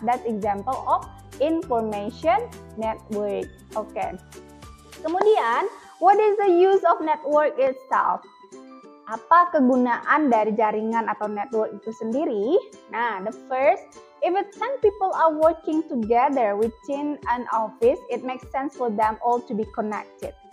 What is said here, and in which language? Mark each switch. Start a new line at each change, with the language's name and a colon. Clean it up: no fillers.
English: That's example of information network. Kemudian, what is the use of network itself?
Indonesian: Apa kegunaan dari jaringan atau network itu sendiri?
English: Nah, the first, if 10 people are working together within an office, it makes sense for them all to be connected.